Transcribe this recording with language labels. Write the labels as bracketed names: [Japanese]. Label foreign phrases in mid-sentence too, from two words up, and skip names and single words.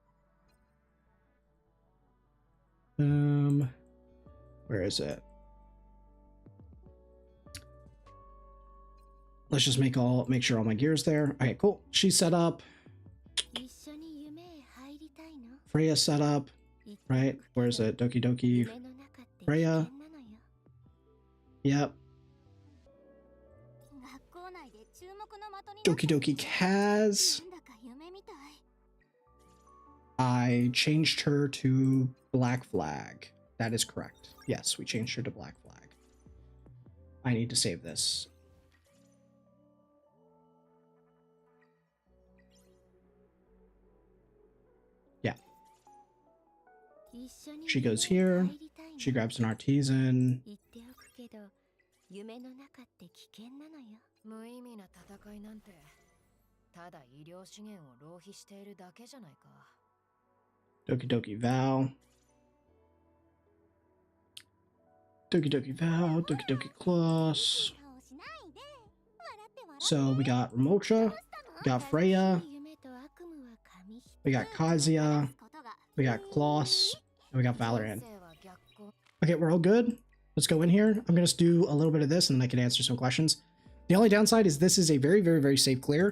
[English] Where is it? Let's just make sure all my gear's there. Okay, cool. She's set up. Freya set up. Right? Where is it? Doki Doki. Freya. Yep. Doki Doki Kaz. I changed her to Black Flag. That is correct. Yes, we changed her to Black Flag. I need to save this. Yeah. She goes here. She grabs an artisan. Doki Doki Val. Doki Doki Val. Doki Doki Kloss. So we got Ramolcha. We got Freya. We got Kazia. We got Kloss. And we got Valorant. Okay, we're all good. Let's go in here. I'm going to do a little bit of this and then I can answer some questions. The only downside is this is a very, very, very safe clear.